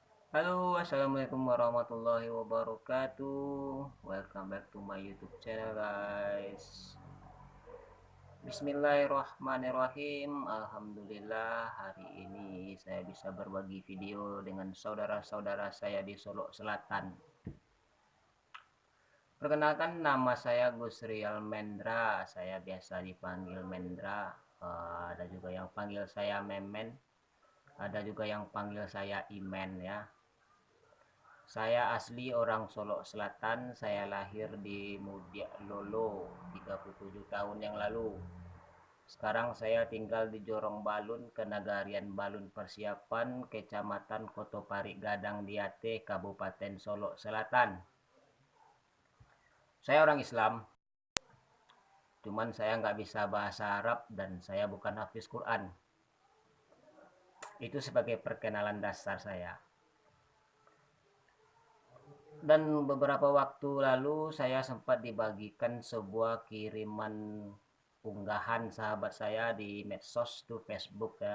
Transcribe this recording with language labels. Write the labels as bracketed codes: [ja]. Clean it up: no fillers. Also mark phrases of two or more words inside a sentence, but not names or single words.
[ar] Halo, السلام عليكم ورحمة الله وبركاته. [en] Welcome back to my YouTube channel, guys. [id] Bismillahirrahmanirrahim. Alhamdulillah, hari ini saya bisa berbagi video dengan saudara-saudara saya di Solo Selatan. Perkenalkan, nama saya Gusriel Mendra. Saya biasa dipanggil Mendra. Ada juga yang panggil saya Memen. Ada juga yang panggil saya Imen, ya. Saya asli orang Solo Selatan. Saya lahir di Mudia Lolo 37 tahun yang lalu. Sekarang saya tinggal di Jorong Balun, Kenagarian Balun Persiapan, Kecamatan Kotopari Gadang Diate, Kabupaten Solo Selatan. Saya orang Islam, cuman saya nggak bisa bahasa Arab dan saya bukan hafiz Quran. Itu sebagai perkenalan dasar saya. Dan beberapa waktu lalu saya sempat dibagikan sebuah kiriman unggahan sahabat saya di medsos tuh Facebook, ya.